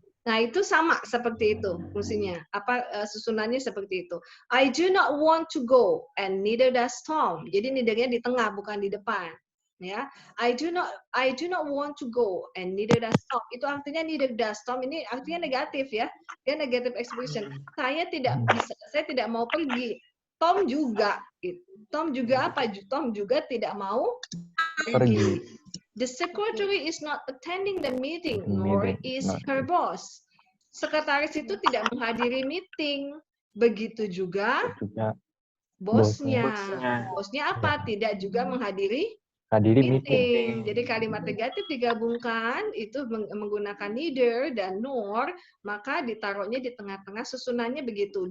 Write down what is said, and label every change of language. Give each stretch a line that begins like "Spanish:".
Indonesian: Nah itu sama seperti itu fungsinya. Susunannya seperti itu.
English: I do not want to go and neither does Tom.
Indonesian: Jadi neither-nya di tengah bukan di depan.
English: Ya, I do not want to go and neither does Tom.
Indonesian: Itu artinya
English: neither does Tom
Indonesian: ini artinya negatif ya. Dia
English: negative expression.
Indonesian: Saya tidak bisa, saya tidak mau pergi. Tom juga. Tom juga apa? Tom juga tidak mau pergi.
English: The secretary is not attending the meeting, nor is her boss.
Indonesian: Sekretaris itu tidak menghadiri meeting. Begitu juga bosnya. Bosnya apa? Tidak juga menghadiri meeting. Jadi kalimat negatif digabungkan itu menggunakan neither dan nor, maka ditaruhnya di tengah-tengah, susunannya begitu.